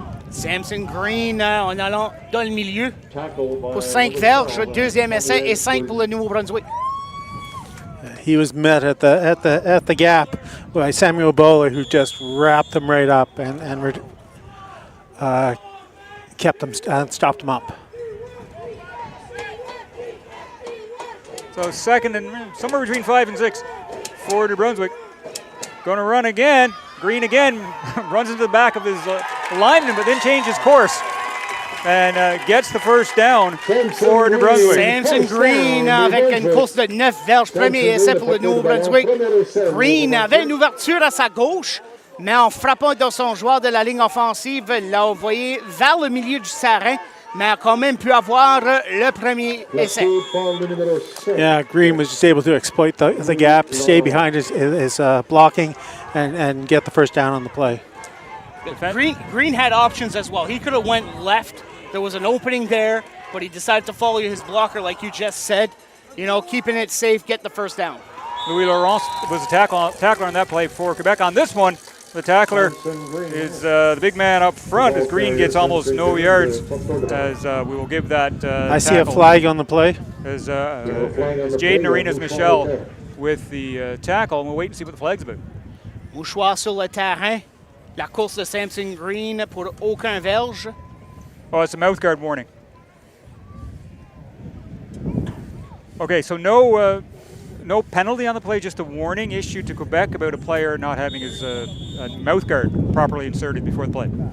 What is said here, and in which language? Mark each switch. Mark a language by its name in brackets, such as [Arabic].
[French] Samson Green en allant dans le milieu pour 5 verges, deuxième essai et 5 pour le Nouveau-Brunswick. [English] He was met at the gap by Samuel Bowler, who just wrapped him right up and kept him and stopped him up. So second and somewhere between 5 and 6 for New Brunswick. Going to run again. Green again runs into the back of his lineman, but then changes course and gets the first down for New Brunswick. [French] Samson Green avec une course de 9 verges. Premier essai pour le Nouveau-Brunswick. Green avait une ouverture à sa gauche, mais en frappant dans son joueur de la ligne offensive, l'a envoyé vers le milieu du terrain, mais a quand même pu avoir le premier essai. [English] Yeah, Green was just able to exploit the gap, stay behind his blocking, and get the first down on the play. Green had options as well. He could have went left. There was an opening there, but he decided to follow his blocker like you just said. You know, keeping it safe, get the first down. Louis Laurence was a tackler on that play for Quebec. On this one, the tackler is the big man up front as Green gets almost no yards, as we will give that I see a flag on the play. As Jaden Arenas Michel with the tackle, and we'll wait and see what the flag's about. [French] Mouchoir sur le terrain. La course de Samson Green pour aucun verge. [English] Oh, it's a mouth guard warning. Okay, so no penalty on the play, just a warning issued to Quebec about a player not having his mouth guard properly inserted before the play.